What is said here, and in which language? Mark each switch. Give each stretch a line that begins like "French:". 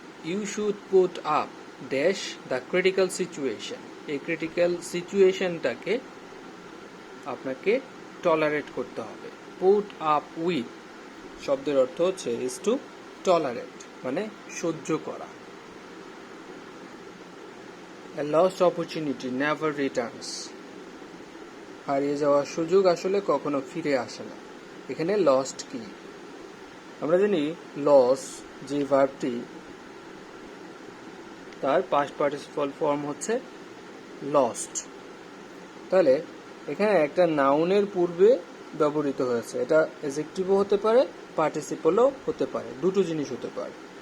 English: You should put up dash the critical situation.
Bangla: এই critical সিচুয়েশনটাকে আপনাকে tolerate করতে হবে। পুট আপ উইথ শব্দের অর্থ হচ্ছে ইজ টু টলারেট মানে সহ্য করা।
English: A lost opportunity never returns.
Bangla: হারিয়ে যাওয়া সুযোগ আসলে কখনো ফিরে আসে না। এখানে লস্ট কি? আমরা জানি লস যে ভার্বটি, তার পাস্ট পার্টিসিপল ফর্ম হচ্ছে লস্ট। তাহলে এখানে একটা নাউনের পূর্বে ব্যবহৃত হয়েছে, এটা অ্যাডজেক্টিভও হতে পারে, পার্টিসিপলও হতে পারে, দুটো জিনিস হতে পারে।